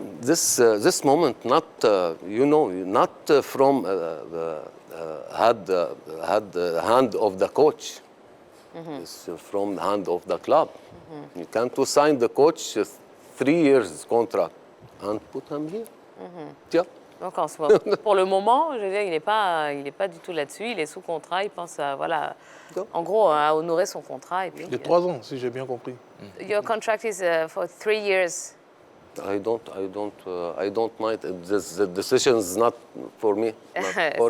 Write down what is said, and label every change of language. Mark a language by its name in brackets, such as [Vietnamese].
[English] This moment, not not from had the hand of the coach. It's from the hand of the club. You can't sign the coach 3 years contract and put him here. Yeah. [French] Donc pour le moment, je veux dire, il n'est pas du tout là-dessus. Il est sous contrat. Il pense à en gros, à honorer son contrat. Et puis, De 3 ans, si j'ai bien compris. [English] Your contract is for 3 years. I don't mind. The decision is not for me, not for